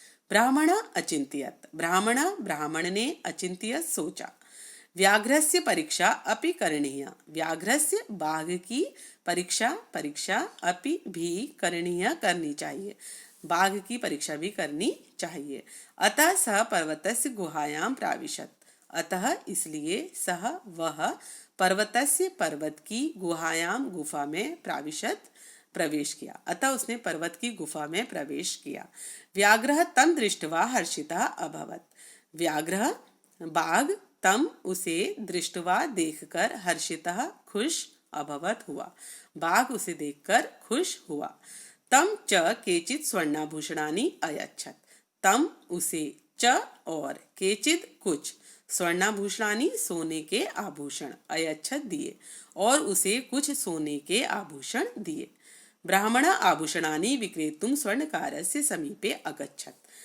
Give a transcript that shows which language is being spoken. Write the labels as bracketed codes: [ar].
[sa] ब्राह्मण अचिंत्यत। [hi] ब्राह्मण ने अचिंत्यत सोचा। [sa] व्याघ्रस्य परीक्षा अपि करणीय। [hi] व्याघ्रस्य बाघ की परीक्षा अपि भी करणीय, करनी चाहिए। बाघ की परीक्षा भी करनी चाहिए। [sa] अतः सह पर्वतस्य गुहायां प्राविशत। [hi] अतः इसलिए सह वह पर्वतस्य पर्वत की गुहायां गुफा में प्रवेश किया। अतः उसने पर्वत की गुफा में प्रवेश किया। [sa] व्याघ्रः तम दृष्ट्वा हर्षितः अभवत। [hi] व्याघ्रः बाघ तम उसे दृष्ट्वा देखकर हर्षितः खुश अभवत हुआ। बाघ उसे देखकर खुश हुआ। [sa] तम च केचित् स्वर्णाभूषणानि अयच्छत। [hi] तम उसे च और केचित् कुछ स्वर्णाभूषणानि सोने के आभूषण अयच्छत दिए और उसे कुछ सोने के आभूषण दिए। [sa] ब्राह्मण आभूषणानि विक्रेतुं स्वर्णकारस्य समीपे अगच्छत।